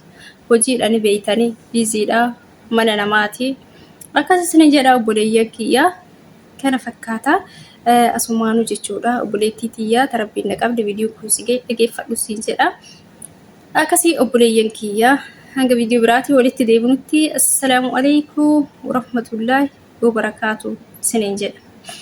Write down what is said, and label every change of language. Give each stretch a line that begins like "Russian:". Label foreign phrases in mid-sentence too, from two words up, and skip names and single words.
Oromo: Hojiidhaan beeytanii biiziidhaa mana namaati. Akkas isin jedha obboleeyyan kiyya kana fakkaata asumaanu jechuudha. Obboleettii tiyyaa tarabbiin qabdi viidiyoo kuusigee dhageeffadhu siin jedha. Akkasii obboleeyyan kiyya hanga viidiyoo biraatii walitti deebinutti
Arabic: السلام عليكم ورحمة الله وبركاته
Oromo: isin jedha.